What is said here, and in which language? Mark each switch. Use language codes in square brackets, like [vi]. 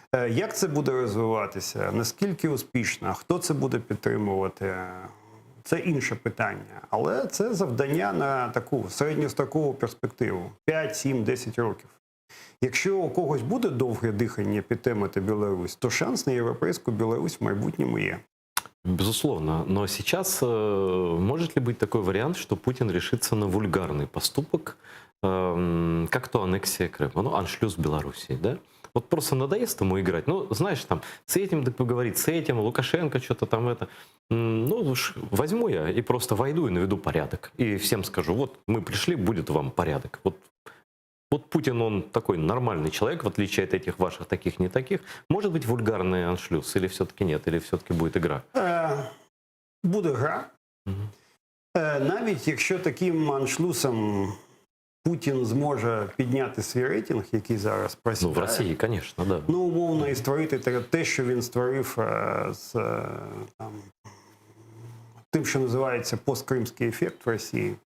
[uk] Як це буде розвиватися? Наскільки успішно? Хто це буде підтримувати? Це інше питання. Але це завдання на таку середньострокову перспективу. 5, 7, 10 років. Якщо у когось буде довге дихання підтримати Білорусь, то шанс на європейську Білорусь в майбутньому є. [ru] Безусловно. Но сейчас может ли быть такой вариант, что Путин решится на вульгарный поступок, как то аннексия Крыма, аншлюз Белоруссии, да? Вот просто надоест ему играть. Знаешь, там, с этим поговорить, с этим, Лукашенко что-то там это. Уж возьму я и просто войду и наведу порядок. И всем скажу, вот мы пришли, будет вам порядок. Вот Путин, он такой нормальный человек, в отличие от этих ваших таких, не таких. Может быть вульгарный аншлюз или все-таки нет? Или все-таки будет игра? [uk] Буде гра. Навіть якщо таким аншлюсом Путін зможе підняти свій рейтинг, який зараз просідає. В Росії, звісно, да. Умовно, і створити те, що він створив з тим, що називається посткримський ефект в Росії.